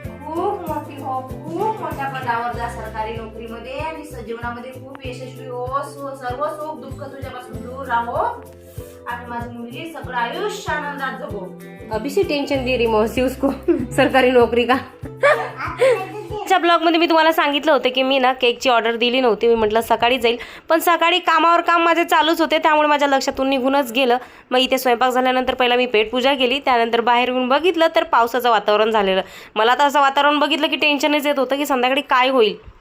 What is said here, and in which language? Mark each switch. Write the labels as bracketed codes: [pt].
[mr] खूप मोठी हो, खूप मोठ्या पदावर जा सरकारी नोकरीमध्ये आणि जीवनामध्ये खूप यशस्वी हो. सर्व सुख दुःख तुझ्यापासून दूर राहो आणि माझी मुलगी सगळं आयुष्य आनंदात जगो. [hi] अभी से टेंशन दे रही मौसी उसको सरकारी नोकरी का. [mr] च्या ब्लॉगमध्ये मी तुम्हाला सांगितलं होतं की मी ना केकची ऑर्डर दिली नव्हती. मी म्हटलं सकाळी जाईल, पण सकाळी कामावर काम माझे चालूच होते, त्यामुळे माझ्या लक्षातून निघूनच गेलं. मग इथे स्वयंपाक झाल्यानंतर पहिला मी पेटपूजा केली. त्यानंतर बाहेर येऊन बघितलं तर पावसाचं वातावरण झालेलं. मला तर असं वातावरण बघितलं की टेन्शनच येत होतं की संध्याकाळी काय होईल.